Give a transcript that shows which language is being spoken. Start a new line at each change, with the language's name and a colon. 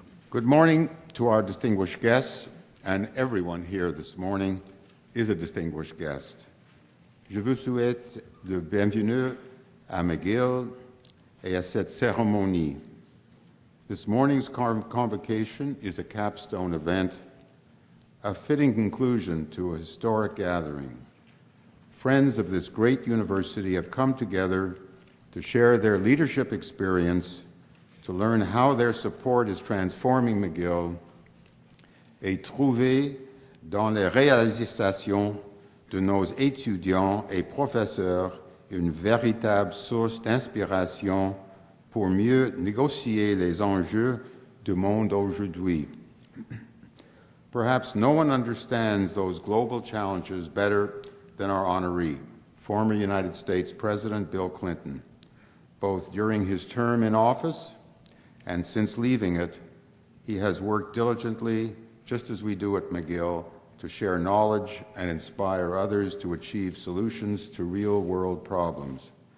English: Good morning to our distinguished guests, and everyone here this morning is a distinguished guest.
French: Je vous souhaite le bienvenue à McGill et à cette cérémonie.
English: This morning's convocation is a capstone event, a fitting conclusion to a historic gathering. Friends of this great university have come together to share their leadership experience, to learn how their support is transforming McGill,
French: et trouver dans les réalisations de nos étudiants et professeurs une véritable source d'inspiration pour mieux négocier les enjeux du monde aujourd'hui.
English: Perhaps no one understands those global challenges better than our honoree, former United States President Bill Clinton. Both during his term in office and since leaving it, he has worked diligently, just as we do at McGill, to share knowledge and inspire others to achieve solutions to real-world problems.